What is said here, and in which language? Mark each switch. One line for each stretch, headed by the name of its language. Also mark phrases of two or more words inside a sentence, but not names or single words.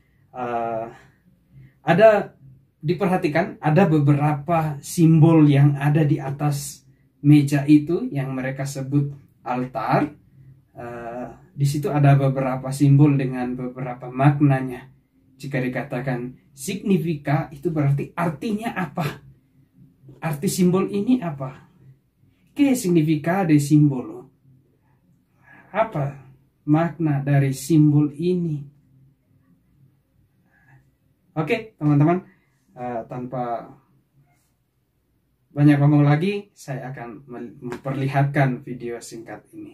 Indonesian: Diperhatikan ada beberapa simbol yang ada di atas meja itu yang mereka sebut altar. Di situ ada beberapa simbol dengan beberapa maknanya. Jika dikatakan signifika, itu berarti artinya apa? Arti simbol ini apa?
Spanish: ¿Qué significa de simbolo?
Indonesian: Apa makna dari simbol ini? Oke, teman-teman, tanpa banyak ngomong lagi, saya akan memperlihatkan video singkat ini.